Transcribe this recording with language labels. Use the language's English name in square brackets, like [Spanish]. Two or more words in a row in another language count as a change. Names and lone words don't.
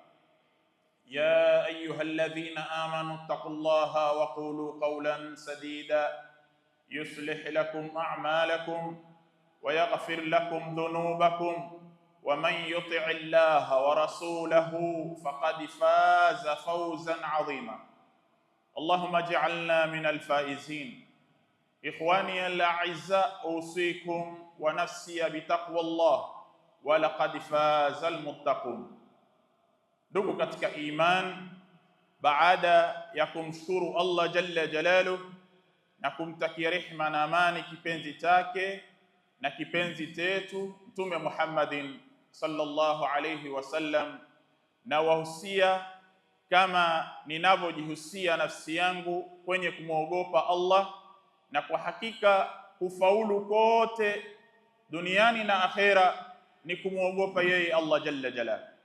[Arabic] يا أيها الذين آمنوا اتقوا الله وقولوا قولا سديدا يصلح لكم أعمالكم ويغفر لكم ذنوبكم، ومن يطع الله ورسوله فقد فاز فوزا عظيما. اللهم اجعلنا من الفائزين. إخواني الأعزاء، أوصيكم ونفسي بتقوى الله، ولقد فاز المتقون. [Swahili] Ndugu katika iman, baada ya kumshukuru Allah [Arabic] جل جلاله [Swahili] na kumtakia rehma na amani kipenzi chake na kipenzi chetu Mtume Muhammadin [Arabic] صلى الله عليه وسلم, [Swahili] na wahusia kama ninavyojihusia nafsi yangu kwenye kumwogopa Allah, na kwa hakika kufaulu kote duniani na akhera ni kumwogopa yeye Allah [Arabic] جل جلاله.